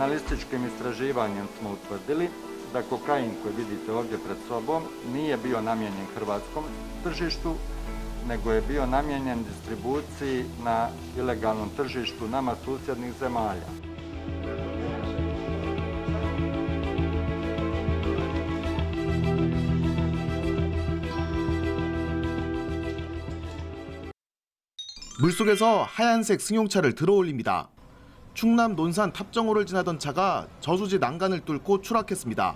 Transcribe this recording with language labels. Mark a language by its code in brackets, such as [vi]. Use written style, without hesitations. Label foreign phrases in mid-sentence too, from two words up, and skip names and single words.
[hr] Statističkim istraživanjem smo utvrdili da kokain koji vidite ovdje pred sobom nije bio namijenjen hrvatskom tržištu, nego je bio namijenjen distribuciji na ilegalnom tržištu nama susjednih zemalja. [ko] 물속에서 하얀색 승용차를 들어올립니다. 충남 논산 탑정호를 지나던 차가 저수지 난간을 뚫고 추락했습니다.